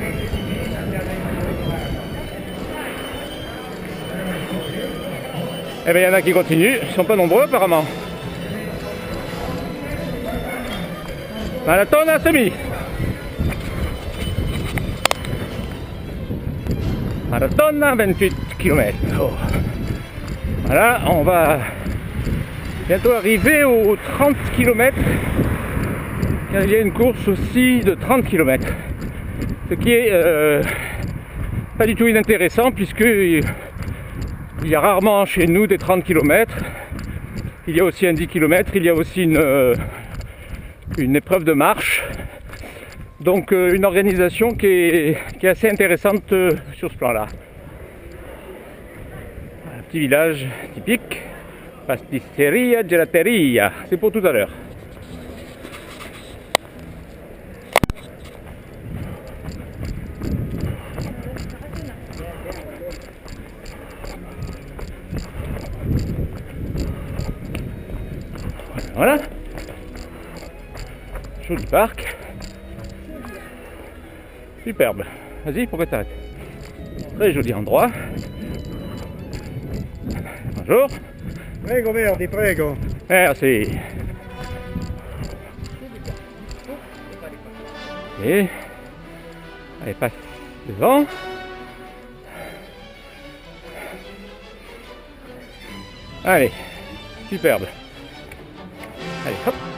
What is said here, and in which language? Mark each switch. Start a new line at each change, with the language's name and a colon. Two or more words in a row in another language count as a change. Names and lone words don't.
French: Eh bien, il y en a qui continuent, ils sont pas nombreux apparemment.
Italian: Maratona Semi. Maratona 28 km. Oh.
French: Voilà, on va bientôt arriver aux 30 km. Car il y a une course aussi de 30 km. Ce qui est pas du tout inintéressant puisque il y a rarement chez nous des 30 km. Il y a aussi un 10 km, il y a aussi une épreuve de marche. Donc une organisation qui est assez intéressante sur ce plan-là. Un petit village typique.
Italian: Pasticceria, gelateria.
French: C'est pour tout à l'heure. Voilà. Joli parc. Superbe. Vas-y, pourquoi t'arrêtes? Très joli endroit. Bonjour.
Italian: Prego Verdi, prego.
French: Merci. Et allez, passe devant. Allez, superbe. Allez, hop.